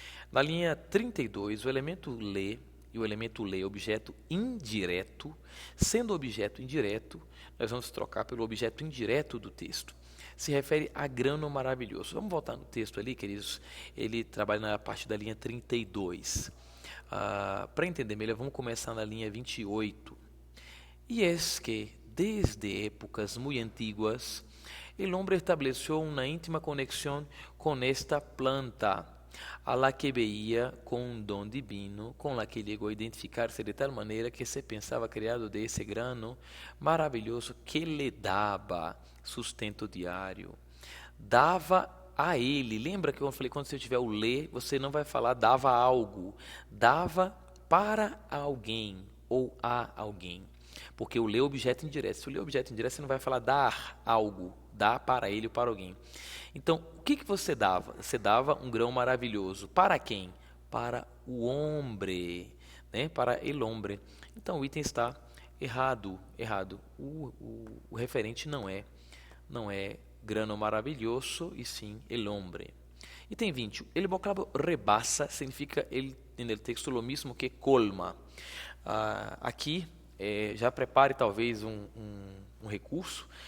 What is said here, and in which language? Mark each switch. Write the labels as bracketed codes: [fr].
[pt] Na linha 32, o elemento lê e o elemento lê, objeto indireto, sendo objeto indireto, nós vamos trocar pelo objeto indireto do texto. Se refere a grano maravilhoso. Vamos voltar no texto ali, queridos. Ele trabalha na parte da linha 32. Para entender melhor, vamos começar na linha 28. [es] E es que, desde épocas muy antiguas, el hombre estableció una íntima conexión con esta planta, a la que veía con un don divino, con la que llegó a identificarse de tal manera que se pensaba criado de ese grano maravilloso que le daba sustento diário. [pt] Dava a ele. Lembra que eu falei, quando você tiver o lê, você não vai falar dava algo. Dava para alguém ou a alguém. Porque o lê é objeto indireto. Se o lê é objeto indireto, você não vai falar dar algo. Dar para ele ou para alguém. Então, o que você dava? Você dava um grão maravilhoso. Para quem? Para o homem, né? [es] Para el hombre. [pt] Então, o item está errado. O referente não é grano maravilhoso, e sim el hombre. Item 20. [es] El vocábulo rebasa significa [pt] no texto [es] lo mismo que colma. [pt] Aqui, já prepare talvez um recurso.